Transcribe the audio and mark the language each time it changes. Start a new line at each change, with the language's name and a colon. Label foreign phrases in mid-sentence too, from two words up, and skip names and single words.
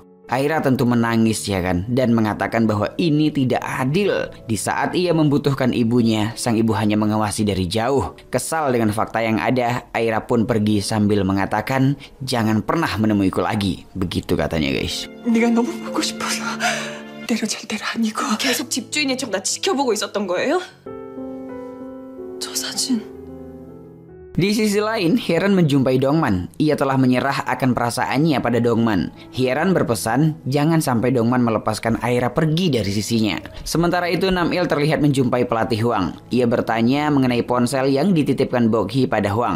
Indonesian: Aira tentu menangis ya kan, dan mengatakan bahwa ini tidak adil. Di saat ia membutuhkan ibunya, sang ibu hanya mengawasi dari jauh. Kesal dengan fakta yang ada, Aira pun pergi sambil mengatakan, jangan pernah menemuiku lagi. Begitu katanya, guys.
Korean: 네가 너무 보고 싶어서 때려칠 때가 아니고 계속 집주인인 척 나 지켜보고 있었던 거예요? 저 사진
Indonesian: Di sisi lain, Hye-ran menjumpai Dongman. Ia telah menyerah akan perasaannya pada Dongman. Hye-ran berpesan, jangan sampai Dongman melepaskan Aira pergi dari sisinya. Sementara itu, Nam-il terlihat menjumpai pelatih Hwang. Ia bertanya mengenai ponsel yang dititipkan Bok-hee pada Hwang.